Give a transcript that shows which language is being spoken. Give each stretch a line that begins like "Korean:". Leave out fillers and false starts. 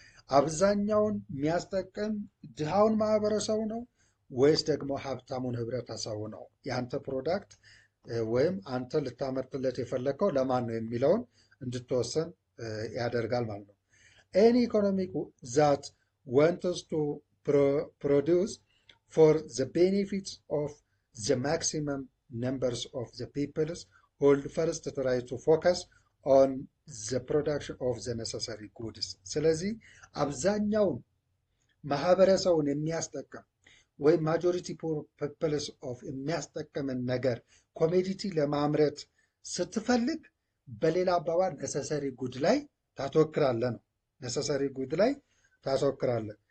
Amharic: አብዛኛውን የሚያስጠቅም ድሃውን ማህበረሰቡ ነው ወይስ ደግሞ ሀብታሙን ህብረተሰቡ ነው? የአንተ ፕሮዳክት ወይም አንተ ልታመርትለት የፈለግከው ለማን ነው የሚለውን እንድትወሰን ያደርጋል ማለት ነው።
English: Any economic that wants to produce for the benefits of the maximum numbers of the peoples would first try to focus on the production of the necessary goods.
Amharic: ስለዚህ አብዛኛውን ማህበረሰቡን የሚያስጠቅም ወይም ማጆሪቲ ፖፕልስ ኦፍ የሚያስጠቅምን ነገር ኮሜዲቲ ለማምረት ስትፈልግ በሌላ አባባል ነሰሰሪ ጉድ ላይ ታተወክራለ ነው። ነሰሰሪ ጉድ ላይ ታተወክራለ።